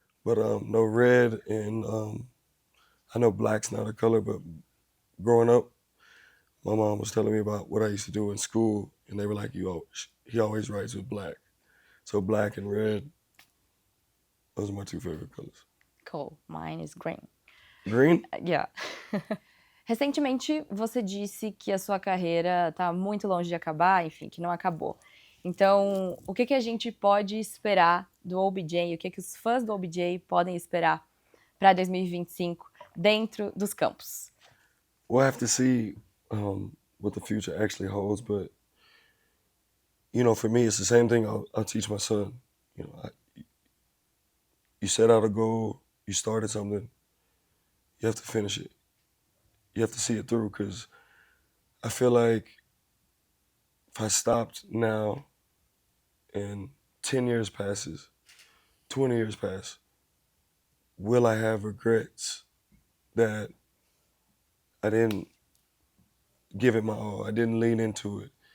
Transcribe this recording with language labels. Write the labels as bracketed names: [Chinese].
[English] But no, red and I know black's not a color, but growing up, my mom was telling me about what I used to do in school, and they were like, he always writes with black. So black and red, those are my two favorite colors. Cool. Mine is green. Green? Yeah. [Portuguese] Recentemente, você disse que a sua carreira está muito longe de acabar, enfim, que não acabou. Então, o que a gente pode esperar do OBJ? O que os fãs do OBJ podem esperar para 2025 dentro dos campos? [English] We'll have to see what the future actually holds, but for me, it's the same thing I'll teach my son. You set out a goal, you started something, you have to finish it. You have to see it through, because I feel like if I stopped now and 10 years passes, 20 years pass, will I have regrets that I didn't give it my all, I didn't lean into it?